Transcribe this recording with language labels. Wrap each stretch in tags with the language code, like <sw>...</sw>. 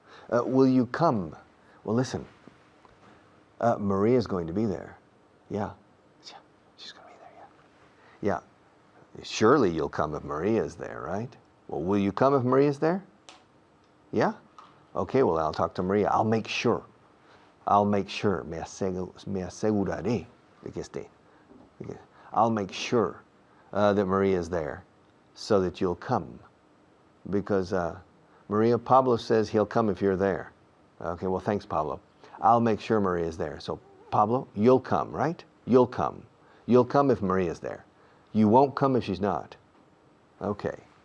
<en>Will you come? Well, listen. Maria's going to be there. Yeah. She's going to be there. Yeah. Surely you'll come if Maria's there, right? Well, will you come if Maria's there? Yeah? Okay, well, I'll talk to Maria. I'll make sure.</en> <es>Me aseguraré de que esté.</es> <en>I'll make sure that Maria's there so that you'll come. Because Pablo says he'll come if you're there. Okay, well, thanks, Pablo. I'll make sure Maria's there. So, Pablo, you'll come, right? You'll come. You'll come if Maria's there. You won't come if she's not. Okay.</en>